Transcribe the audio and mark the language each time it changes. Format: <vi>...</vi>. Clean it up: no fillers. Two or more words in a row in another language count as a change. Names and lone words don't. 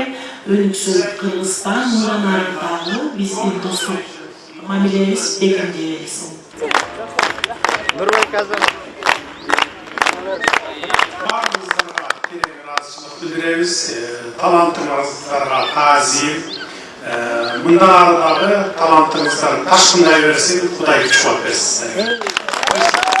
<ky>Өнүксүн Кыргызстан мындан ары дагы биздин достук мамилебиз бекемдей берсин. Нурбай Казан. Баарыңыздарға терең ыраазычылык билдиребиз. Таланттарыңыздарга таазим.</ky> <kk>Мындағы талантыңыздар ташқындай берсін, Құдай күш қуат берсін.</kk>